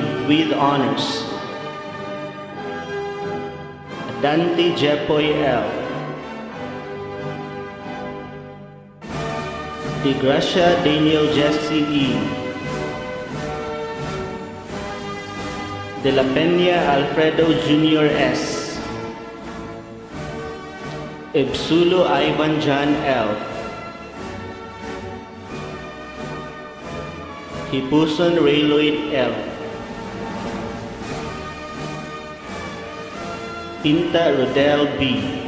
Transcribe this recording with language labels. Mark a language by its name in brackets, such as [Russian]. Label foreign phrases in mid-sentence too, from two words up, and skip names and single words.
[English] with honors. Dante Jepoy L. De Gracia Daniel Jesse E. De la Peña Alfredo Jr. S. Ebsulo Ivan John L. Hipuson Rayloid L. Tinta Rodel B.